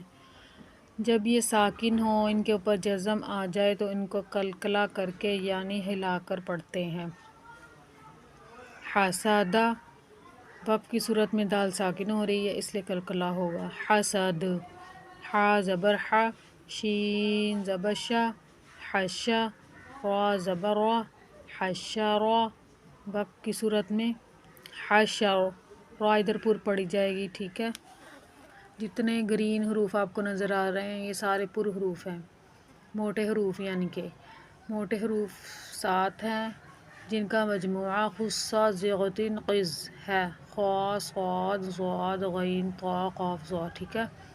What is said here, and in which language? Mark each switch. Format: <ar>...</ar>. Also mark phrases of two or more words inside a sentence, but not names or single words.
<ur>جب یہ ساکن ہوں، ان کے اوپر جزم آ جائے تو ان کو قلقلہ کر کے یعنی ہلا کر پڑھتے ہیں. حسد. وقت کی صورت میں دال ساکن ہو رہی ہے اس لیے قلقلہ ہوگا. حسد. حا زبر حا، شین زبر شا، حشا. را زبر را، حشرا. وقت کی صورت میں حشر. را ادھر پر پڑی جائے گی. ٹھیک ہے، جتنے گرین حروف آپ کو نظر آ رہے ہیں یہ سارے پر حروف ہیں، موٹے حروف، یعنی کہ موٹے حروف 7 ہیں جن کا مجموعہ خصہ زغتن قز ہے، خا صاد ضاد غین طا قاف ضا، ٹھیک ہے۔</ur>